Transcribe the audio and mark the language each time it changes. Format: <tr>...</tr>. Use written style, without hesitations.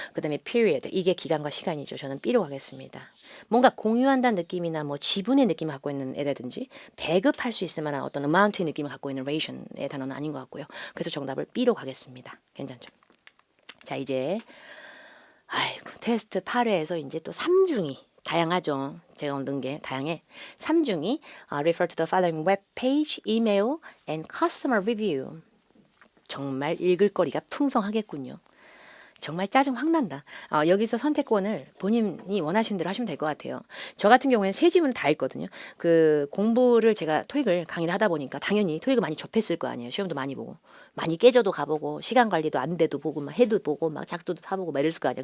<ko>그다음에 period 이게 기간과 시간이죠. 저는 B로 가겠습니다. 뭔가 공유한다는 느낌이나 뭐 지분의 느낌을 갖고 있는 애라든지 배급할 수 있을 만한 어떤 amount의 느낌을 갖고 있는 ration의 단어는 아닌 것 같고요. 그래서 정답을 B로 가겠습니다. 괜찮죠? 자, 이제 테스트 8회에서 이제 또 3중이 다양하죠. 제가 얻은 게 다양해.</ko> <en>3중이 refer to the following web page, email, and customer review.</en> <ko>정말 읽을 거리가 풍성하겠군요. 정말 짜증 확 난다. 여기서 선택권을 본인이 원하시는 대로 하시면 될 것 같아요. 저 같은 경우에는 세 지문 다 읽거든요. 그 공부를 제가 토익을 강의를 하다 보니까 당연히 토익을 많이 접했을 거 아니에요. 시험도 많이 보고 많이 깨져도 가보고 시간 관리도 안 돼도 보고 막 해도 보고 막 작도도 타보고 막 이랬을 거 아니에요.</ko>